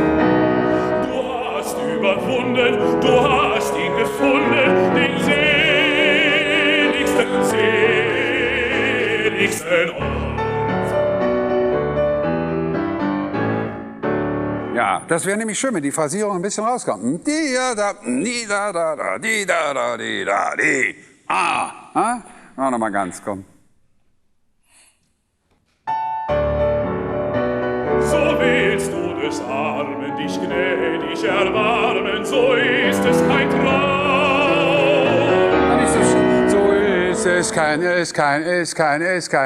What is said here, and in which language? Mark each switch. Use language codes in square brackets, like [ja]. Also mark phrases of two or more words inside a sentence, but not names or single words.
[de] Du hast überwunden, du hast ihn gefunden, den seligsten Ort. Ja, das wäre nämlich schön, wenn die Phrasierung ein bisschen rauskommt. Di da da, di da da da, di da da, di da di. Ah, mach noch mal ganz, komm. So willst du des Armen dich gnädig erbarmen, so ist es kein Traum. Nicht so schön. So ist es kein.